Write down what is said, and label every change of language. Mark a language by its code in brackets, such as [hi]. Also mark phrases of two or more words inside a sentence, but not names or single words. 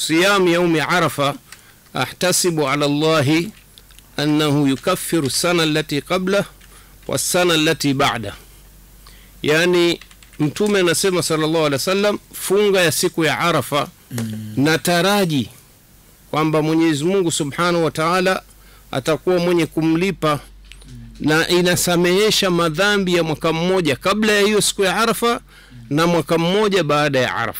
[ar] صيام يوم عرفة أحتسب على الله أنه يكفر السنة التي قبله والسنة التي بعده. [sw] يعني mtume anasema [ar] صلى الله عليه وسلم, [sw] funga ya siku ya Arafa nataraji kwamba Mwenyezi Mungu [ar] سبحانه وتعالى [sw] atakuwa mwenye kumlipa na inasamehesha madhambi ya mwaka mmoja kabla ya hiyo siku ya Arafa na mwaka mmoja baada ya Arafa.